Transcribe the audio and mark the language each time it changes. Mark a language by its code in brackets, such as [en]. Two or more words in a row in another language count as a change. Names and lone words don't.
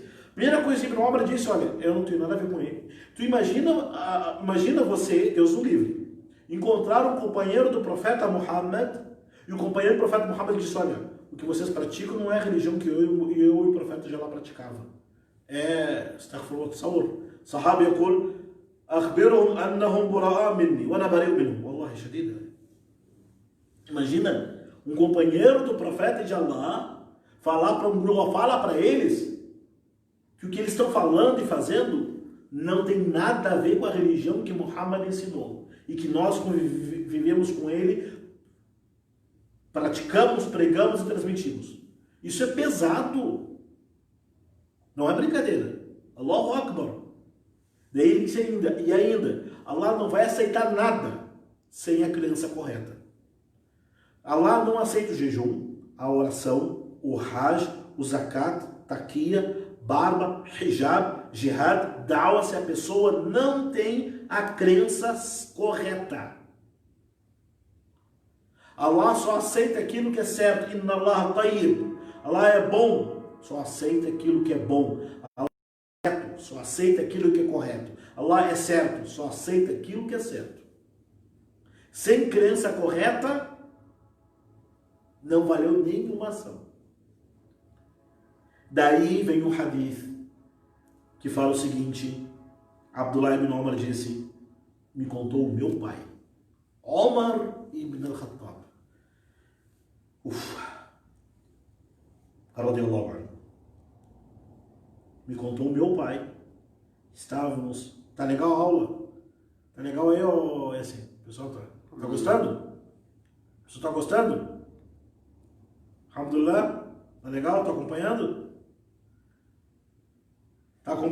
[pt] Primeira coisa que Ibn Umar disse, olha, eu não tenho nada a ver com ele. Tu imagina você, Deus o livre, encontrar um companheiro do profeta Muhammad, e o companheiro do profeta Muhammad disse, olha, o que vocês praticam não é a religião que eu e o profeta já lá praticava. É, [ar] أستغفر الله، تصور. صحابي يقول أخبرهم أنهم براء مني وأنا بريء منهم. والله شديد. [pt] Imagina um companheiro do profeta de Allah falar para um grupo, fala para eles que o que eles estão falando e fazendo não tem nada a ver com a religião que Muhammad ensinou e que nós vivemos com ele, praticamos, pregamos e transmitimos. Isso é pesado. Não é brincadeira. [ar] الله أكبر. [pt] Daí ele disse ainda, Allah não vai aceitar nada sem a crença correta. Allah não aceita o jejum, a oração, o hajj, o zakat, taqiya, barba, hijab, jihad, da'wah, se a pessoa não tem a crença correta. Allah só aceita aquilo que é certo. [ar] إن الله طيب. [pt] Allah é bom, só aceita aquilo que é bom. Allah é certo, só aceita aquilo que é correto. Allah é certo, só aceita aquilo que é certo. Sem crença correta, não valeu nenhuma ação. Daí vem o hadith que fala o seguinte: Abdullah ibn Umar disse, me contou o meu pai, Omar ibn al-Khattab, [ar] رضي الله عنه, [pt] me contou o meu pai. Estávamos, tá legal a aula? Tá legal aí, ó, assim, o pessoal tá gostando? O pessoal tá gostando? Alhamdulillah, tá legal? Tá acompanhando? Tá acompanhando?